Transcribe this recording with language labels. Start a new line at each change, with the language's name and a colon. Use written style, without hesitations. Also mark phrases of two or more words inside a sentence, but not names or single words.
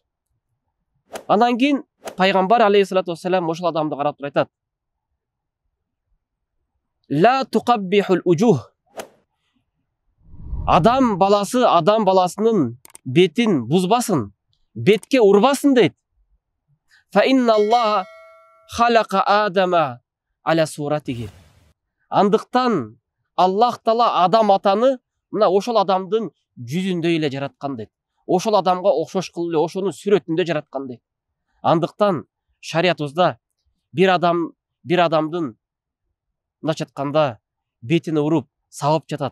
Kyrgyz: Андан кийин пайгамбар алейхиссалату вассалам ошол адамды карап туруп айтат:
Arabic: لا تقبحوا الوجوه.
Kyrgyz: Адам баласынын бетин бузбасын, бетке урбасын дейт.
Arabic: فإن الله خلق آدم على صورته.
Kyrgyz: Андыктан Аллах Таала адам атаны мына ошол адамдын жүзүндөй эле жараткан дейт. Ошол адамга окшош кылып эле ошонун сүрөтүндө жараткан дейт. Андыктан шариятыбызда бир адамдын мындайча айтканда бетине уруп сабап жатат.